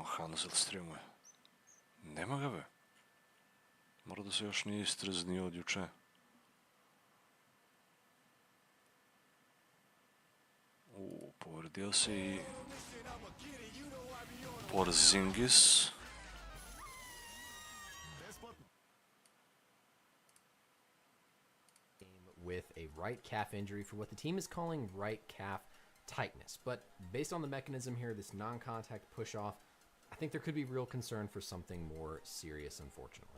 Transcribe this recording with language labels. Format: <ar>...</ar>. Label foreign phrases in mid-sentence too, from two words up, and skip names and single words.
<sr>Onda se streamuje. Nema ga be. Mora da se još nije istreznio od juče. Povredio se i Porzingis.</sr> <en>With a right calf injury for what the team is calling right calf tightness. But based on the mechanism here, this non-contact push-off, I think there could be real concern for something more serious, unfortunately.</en>